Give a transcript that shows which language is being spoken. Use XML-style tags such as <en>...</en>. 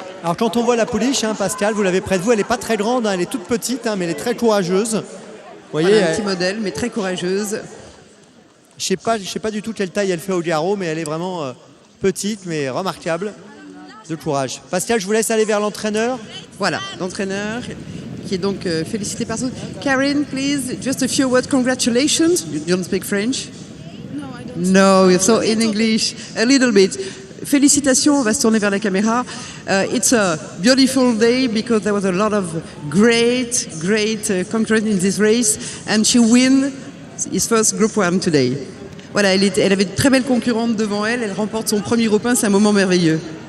<fr>Alors quand on voit la pouliche, hein, Pascal, vous l'avez près de vous, elle n'est pas très grande, hein, elle est toute petite, hein, mais elle est très courageuse. Vous voyez, voilà, un petit modèle, mais très courageuse. Je sais pas du tout quelle taille elle fait au garrot, mais elle est vraiment petite, mais remarquable de courage. Pascal, je vous laisse aller vers l'entraîneur. Voilà, l'entraîneur qui est donc félicité par tous.</fr> <en>Karen, please, just a few words. Congratulations. You don't speak French? No, I don't. No, so in English, a little bit.</en> <fr>Félicitations, on va se tourner vers la caméra.</fr> <en>It's a beautiful day because there was a lot of great concurrence in this race, and she win his first Group 1 today.</en> <fr>Voilà, elle avait de très belles concurrentes devant elle. Elle remporte son premier Group 1, c'est un moment merveilleux.</fr>